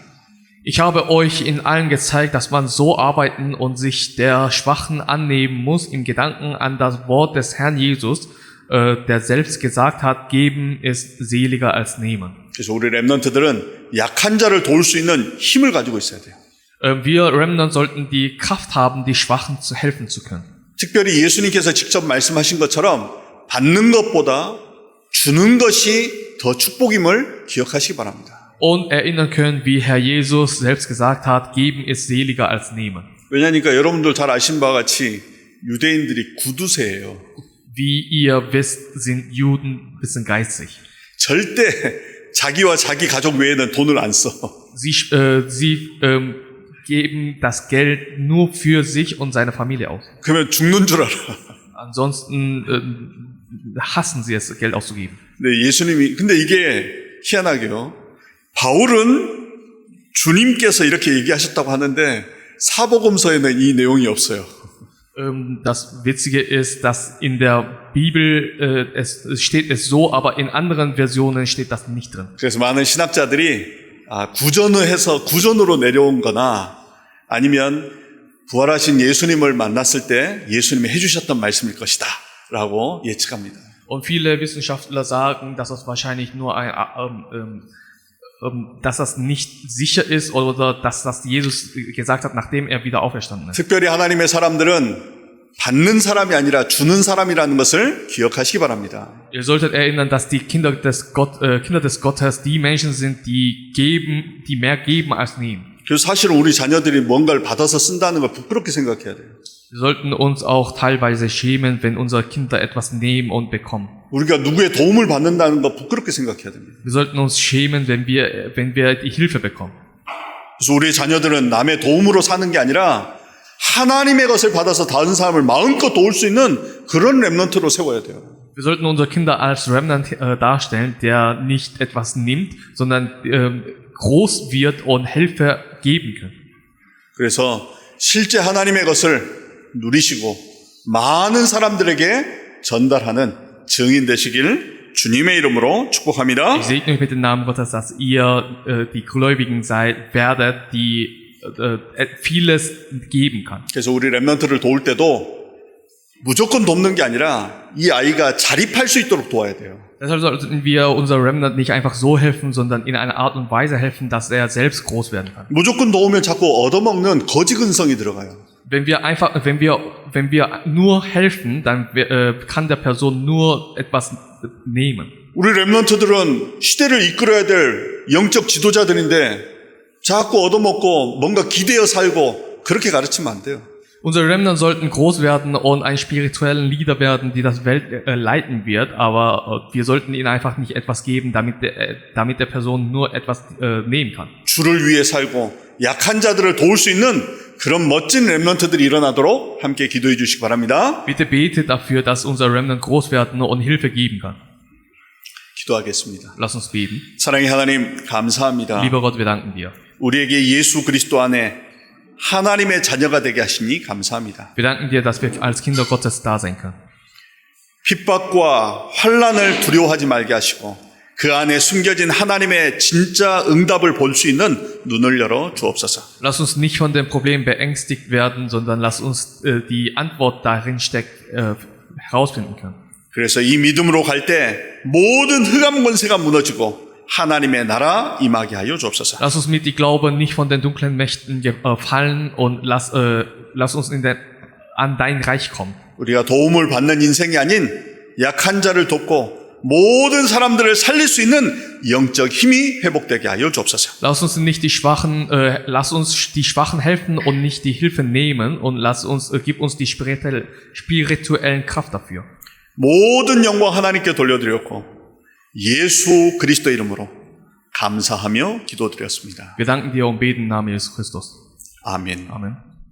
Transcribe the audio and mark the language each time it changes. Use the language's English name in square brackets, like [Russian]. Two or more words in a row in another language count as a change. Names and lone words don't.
[German] Ich habe euch in allen gezeigt, dass man so arbeiten und sich der Schwachen annehmen muss, im Gedanken an das Wort des Herrn Jesus, der selbst gesagt hat, geben ist seliger als nehmen. [Korean] 그래서 우리 렘넌트들은 약한 자를 도울 수 있는 힘을 가지고 있어야 돼요. [German] Wir Remnant sollten die Kraft haben, die Schwachen zu helfen zu können. [Korean] 특별히 예수님께서 직접 말씀하신 것처럼 받는 것보다 주는 것이 더 축복임을 기억하시기 바랍니다. [German] Und erinnern können, wie Herr Jesus selbst gesagt hat, geben ist seliger als nehmen. [Korean] 왜냐니까 여러분들 잘 아신 바와 같이 유대인들이 구두쇠예요. [German] Wie ihr wisst, sind Juden ein bisschen geizig. [Korean] 절대 자기와 자기 가족 외에는 돈을 안 써. [German] Sie geben das Geld nur für sich und seine Familie aus. [Korean] 그러면 죽는 줄 알아. [German] Ansonsten hassen sie es, Geld auszugeben. [Korean] 네, 예수님이 근데 이게 희한하게요. 바울은 주님께서 이렇게 얘기하셨다고 하는데 사복음서에는 이 내용이 없어요. [German] Das Witzige ist, dass in der Bibel es steht es so, aber in anderen Versionen steht das nicht drin. [Korean] 그래서 많은 신학자들이 구전으로 내려온 거나 아니면 부활하신 예수님을 만났을 때 예수님이 해주셨던 말씀일 것이다 라고 예측합니다. [German] Und viele Wissenschaftler sagen, dass das wahrscheinlich nur dass das nicht sicher ist oder dass das Jesus gesagt hat, nachdem er wieder auferstanden ist. [Korean] 특별히 하나님의 사람들은 받는 사람이 아니라 주는 사람이라는 것을 기억하시기 바랍니다. [German] Ihr solltet erinnern, dass die Kinder des Gottes die Menschen sind, die mehr geben als nehmen. [Korean] 그래서 사실 우리 자녀들이 뭔가를 받아서 쓴다는 걸 부끄럽게 생각해야 돼요. [German] Wir sollten uns auch teilweise schämen, wenn unsere Kinder etwas nehmen und bekommen. [Korean] 우리가 누구의 도움을 받는다는 거 부끄럽게 생각해야 됩니다. [German] Wir sollten uns schämen, wenn wir die Hilfe bekommen. [Korean] 그래서 우리 자녀들은 남의 도움으로 사는 게 아니라 하나님의 것을 받아서 다른 사람을 마음껏 도울 수 있는 그런 렘넌트로 세워야 돼요. [German] Wir sollten unsere Kinder als Remnant darstellen, der nicht etwas nimmt, sondern groß wird und Hilfe geben kann. [Korean] 그래서 실제 하나님의 것을 누리시고 많은 사람들에게 전달하는 증인 되시길 주님의 이름으로 축복합니다. [German] Ich segne euch mit dem Namen Gottes, dass ihr die Gläubigen werdet, die vieles geben kann. [Korean] 그래서 우리 렘넌트를 도울 때도 무조건 돕는 게 아니라 이 아이가 자립할 수 있도록 도와야 돼요. [German] Deshalb sollten wir unser Remnant nicht einfach so helfen, sondern in einer Art und Weise helfen, dass er selbst groß werden kann. [Korean] 무조건 도우면 자꾸 얻어먹는 거지 근성이 들어가요. [German] Wenn wir nur helfen, dann kann der Person nur etwas nehmen. [Korean] 우리 렘넌트들은 시대를 이끌어야 될 영적 지도자들인데 자꾸 얻어먹고 뭔가 기대어 살고 그렇게 가르치면 안 돼요. [German] Unsere Remnant sollten groß werden und einen spirituellen Leader werden, die das Welt leiten wird, aber wir sollten ihnen einfach nicht etwas geben, damit der Person nur etwas nehmen kann. [Korean] 주를 위해 살고 약한 자들을 도울 수 있는 그런 멋진 렘넌트들이 일어나도록 함께 기도해 주시기 바랍니다. [German] Bitte betet dafür, dass unser Remnant groß werden und Hilfe geben kann. [Korean] 기도하겠습니다. [German] Lass uns beten. [Korean] 사랑의 하나님 감사합니다. [German] Lieber Gott, wir danken dir. [Korean] 우리에게 예수 그리스도 안에 하나님의 자녀가 되게 하시니 감사합니다. [German] Wir danken dir, dass wir als Kinder Gottes da sein können. [Korean] 핍박과 환난을 두려워하지 말게 하시고 그 안에 숨겨진 하나님의 진짜 응답을 볼 수 있는 눈을 열어 주옵소서. [German] Lass uns nicht von dem Problem beängstigt werden, sondern lass uns die Antwort darin steckt, herausfinden können. [Korean] 그래서 이 믿음으로 갈 때 모든 흑암 권세가 무너지고 하나님의 나라 임하게 하여 주옵소서. [German] Lass uns mit die Glaube nicht von den dunklen Mächten fallen und lass uns an dein Reich kommen. [Korean] 우리가 도움을 받는 인생이 아닌 약한 자를 돕고 모든 사람들을 살릴 수 있는 영적 힘이 회복되게 하여 주옵소서. [German] Lass uns die Schwachen helfen und nicht die Hilfe nehmen und gib uns die spirituellen Kraft dafür. [Korean] 모든 영광 하나님께 돌려드렸고 예수 그리스도 이름으로 감사하며 기도드렸습니다. [German] Wir danken dir und beten im Namen Jesus Christus. [Korean] 아멘. [German] Amen.